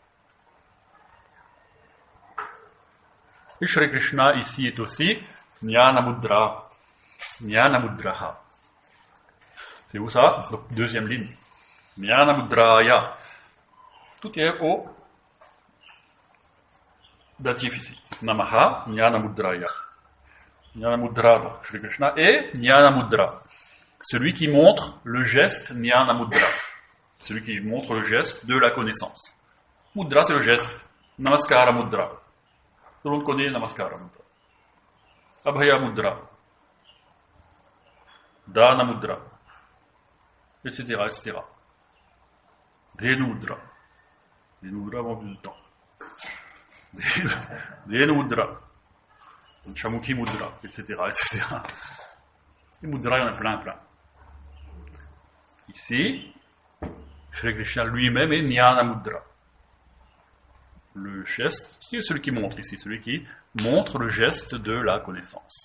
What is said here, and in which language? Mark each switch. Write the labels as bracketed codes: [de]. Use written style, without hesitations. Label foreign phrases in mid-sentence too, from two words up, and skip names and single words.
[fr] Et Shri Krishna ici est aussi Jnana Mudra. [sa] ज्ञान मुद्रः. [fr] C'est où ça? Deuxième ligne. [sa] ज्ञान मुद्राय. [fr] Tout est au datif ici. [sa] नमः, ज्ञान मुद्राय. [fr] Jnana Mudra, donc Shri Krishna, et Jnana Mudra. Celui qui montre le geste Jnana Mudra. Celui qui montre le geste de la connaissance. Mudra, c'est le geste. Namaskara Mudra. Tout le monde connaît Namaskara Mudra. Abhaya Mudra. Dana Mudra. Etc., etc. Dhenu Mudra. Dhenu Mudra vont plus de temps. Dhenu Mudra. Chamuki Mudra, etc., etc. Les mudras, il y en a plein. Ici, Shri Krishna lui-même est Jnana Mudra. Le geste, c'est celui qui montre ici, celui qui montre le geste de la connaissance.